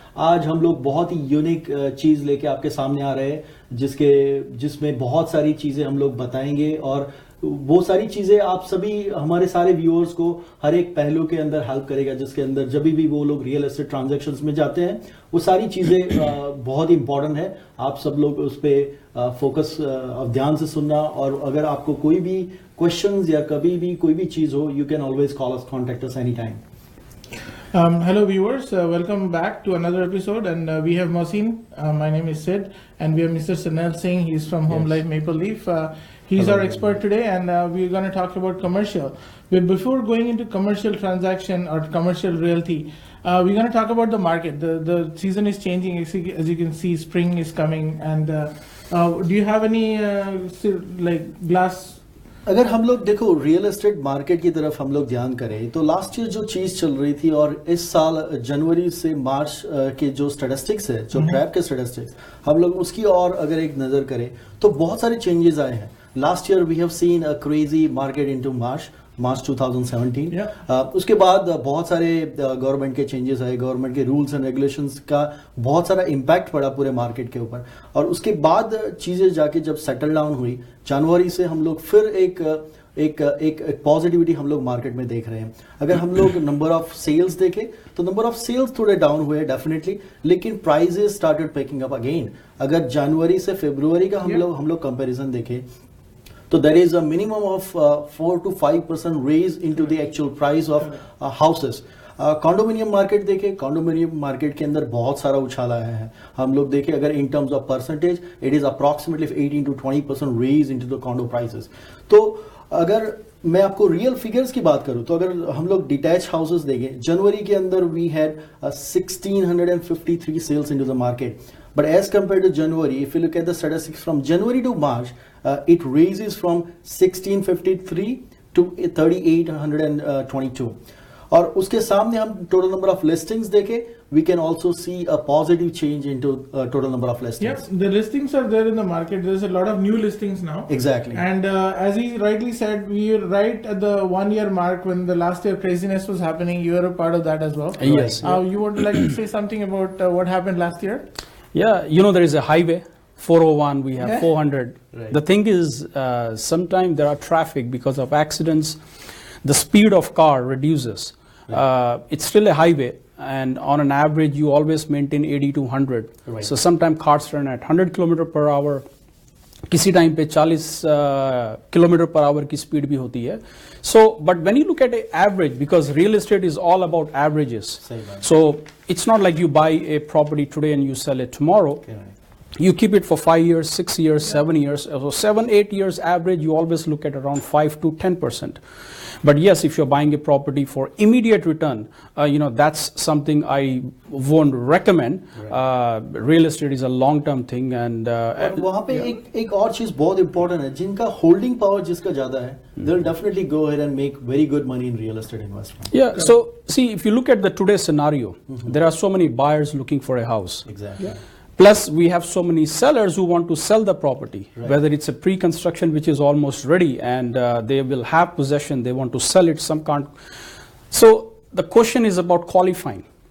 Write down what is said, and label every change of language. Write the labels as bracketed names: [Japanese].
[Hindi] आज हम लोग बहुत ही यूनिक चीज लेके आपके सामने आ रहे हैं जिसमें बहुत सारी चीजें हम लोग बताएंगे और वो सारी चीजें आप सभी हमारे सारे व्यूअर्स को हर एक पहलू के अंदर हेल्प करेगा, जिसके अंदर जब भी वो लोग रियल एस्टेट ट्रांजैक्शंस में जाते हैं वो सारी चीजें बहुत ही इंपॉर्टेंट है। आप सब लोग उस पर फोकस ध्यान से सुनना, और अगर आपको कोई भी क्वेश्चंस या कभी भी कोई भी चीज हो, [English] You can always call us, contact us any time. Hello viewers, welcome back to another episode, and we have Mohsin, my name is Sid, and we have Mr. Sunil Singh, he's from Home Life Maple Leaf. He's Hello, our expert today, and we're going to talk about commercial. But before going into commercial transaction or commercial realty, we're going to talk about the market. The season is changing, as you can see, spring is coming, and do you have any like glass? [Hindi] अगर हम लोग देखो real estate market की तरफ हम लोग ध्यान करें तो लास्ट ईयर जो चीज चल रही थी और इस साल जनवरी से मार्च के जो स्टैटिस्टिक्स है, जो ट्रैप के स्टैटिस्टिक्स, हम लोग उसकी और अगर एक नजर करें तो बहुत सारे चेंजेस आए हैं। [English] Last year we have seen a crazy market into March 2017। [Hindi] उसके बाद बहुत सारे गवर्नमेंट के चेंजेस आए, गवर्नमेंट के रूल्स एंड रेगुलेशंस का बहुत सारा इम्पैक्ट पड़ा पूरे मार्केट के ऊपर, और उसके बाद चीजें जाके जब सेटल डाउन हुई जनवरी से हम लोग फिर एक पॉजिटिविटी हम लोग मार्केट में देख रहे हैं। अगर हम लोग नंबर ऑफ सेल्स देखें तो नंबर ऑफ सेल्स थोड़े डाउन हुए डेफिनेटली, लेकिन [English] Prices started picking up again. [Hindi] अगर जनवरी से फरवरी का हम लोग कंपैरिजन देखें तो [English] there is a minimum of 4 to 5% raise into the actual price of houses. [Hindi] Condominium market देखें, कॉन्डोमिनियम मार्केट के अंदर बहुत सारा उछाल आया है। हम लोग देखें अगर [English] In terms of percentage it is approximately 18 to 20% raise into the condo prices. [Hindi] तो अगर मैं आपको रियल फिगर्स की बात करूं तो अगर हम लोग डिटैच हाउसेस देखें, जनवरी के अंदर [English] We had 1653 sales into the market, but as compared to January, if you look at the statistics from January to March, it raises from 1653 to 3822. [Hindi] और उसके सामने हम टोटल नंबर ऑफ लिस्टिंग्स देखें, [English] we can also see a positive change into total number of listings. Yes, the listings are there in the market. There's a lot of new listings now. Exactly. And as he rightly said, we are right at the 1 year mark when the last year craziness was happening. You were a part of that as well. Yes. You would like to say something about what happened last year? Yeah, there is a highway, 401, we have 400. Right. The thing is, sometimes there are traffic because of accidents. The speed of car reduces. Right. It's still a highway, and on an average, you always maintain 80 to 100. Right. So sometimes cars run at 100 km per hour. [Hindi] किसी time पे 40 kilometre per hour की speed भी होती है। [English] So, but when you look at an average, because real estate is all about averages. So it's not like you buy a property today and you sell it tomorrow. Okay. You keep it for 5 years, 6 years, 7 years. So 7-8 years average, you always look at around 5 to 10%. But yes, if you're buying a property for immediate return, that's something I won't recommend. Right. Real estate is a long-term thing, and [Hindi] वहाँ पे एक और चीज बहुत important है, जिनका holding power जिसका ज्यादा है, [English] they'll definitely go ahead and make very good money in real estate investment. Yeah. So see, if you look at the today's scenario, there are so many buyers looking for a house. Exactly. Yeah. Plus, we have so many sellers who want to sell the property, Right. whether it's a pre-construction which is almost ready and they will have possession, they want to sell it, some can't. So the question is about qualifying.